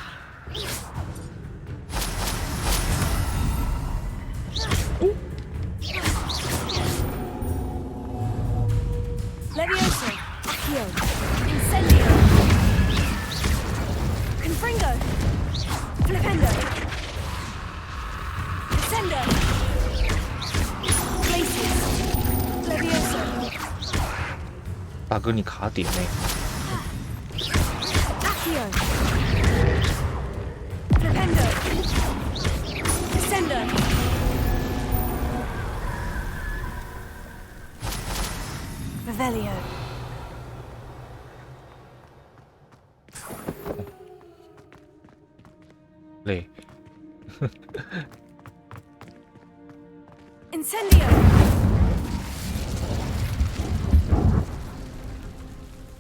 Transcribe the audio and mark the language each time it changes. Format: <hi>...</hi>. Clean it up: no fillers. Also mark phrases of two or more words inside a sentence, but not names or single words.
<la>Levioso. Accio. Incendio. Confringo. Flipendo. Descendo. Glacius. Levioso.</la> <zh>大哥，你卡点呢？</zh> <la>Accio. Flipendo. Descendo. Revelio.</la> <zh>累。</zh> <la>Incendio.</la>